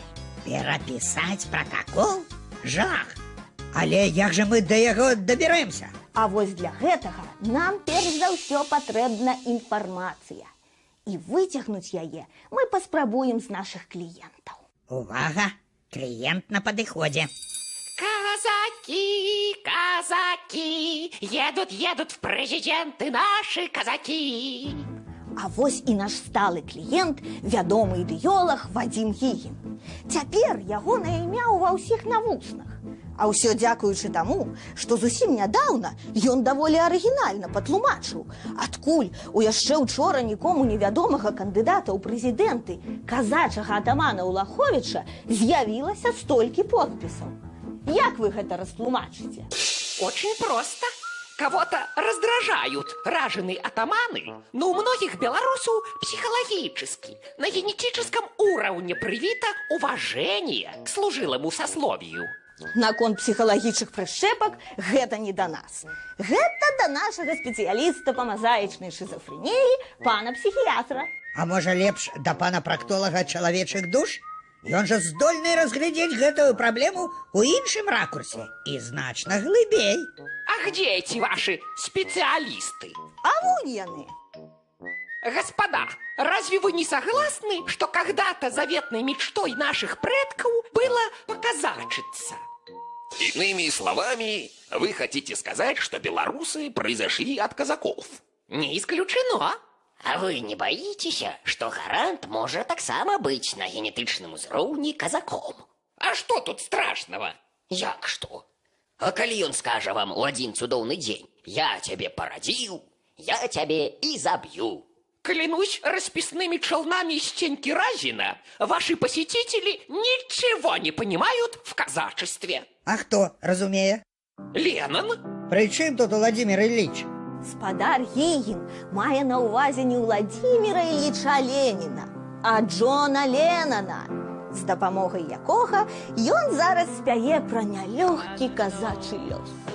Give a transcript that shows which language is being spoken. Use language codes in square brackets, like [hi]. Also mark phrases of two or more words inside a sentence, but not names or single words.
[be] Перапісаць протокол? Жах! Але як жа мы да яго дабярэмся? А вось для гэтага нам перш за ўсё патрэбна інфармацыя. І выцягнуць яе мы паспрабуем з нашых кліентаў. Увага! Кліент на падыходзе. [ru] Казаки, едут в президенты наши казаки. [be] А вось і наш сталы кліент, вядомы ідэолог Вадзім Гігін. Цяпер ягонае імя ва ўсіх на вуснах. А ўсё дзякуючы таму, што зусім нядаўна ён даволі арыгінальна патлумачыў, адкуль у яшчэ учора нікому невядомага кандыдата ў прэзідэнты казачага атамана Улаховіча з'явілася столькі подпісаў. Як вы гэта растлумачыце? [ru] Очень просто. Кого-то раздражают раженые атаманы, но у многих белорусов психологически, на генетическом уровне привито уважение к служилому сословию. [be] Наконт псіхалагічных прышчэпак гэта не да нас. Гэта да нашага спецыяліста па мазаічнай шизофрэніі, пана псіхіятра. А можа лепш да пана практолага чалавечых душ? Ён жа здольны разглядзець гэтую праблему ў іншым ракурсе і значна глыбей. [ru] А где эти ваши специалисты? [be] А вунь яны. [ru] Господа, разве вы не согласны, что когда-то заветной мечтой наших предков было показачиться? Иными словами, вы хотите сказать, что белорусы произошли от казаков? Не исключено. А вы не боитесь, что гарант может [be] таксама быць на генетычным узроўні казаком? [ru] А что тут страшного? [be] Як што? А калі ён скажа вам у адзін цудоўны дзень: я цябе парадзіў, я цябе і заб'ю. [ru] Клянусь расписными челнами из Стеньки Разина, ваши посетители ничего не понимают в казачестве. [be] А хто разумее? [ru] Ленин? [be] Пры чым тут Владимир Ильич? Спадар Гігін мае на ўвазе не Владимира Ильича Леніна, а Джона Леннона, з дапамогай якога ён зараз спяе пра нялёгкі казачы лёс.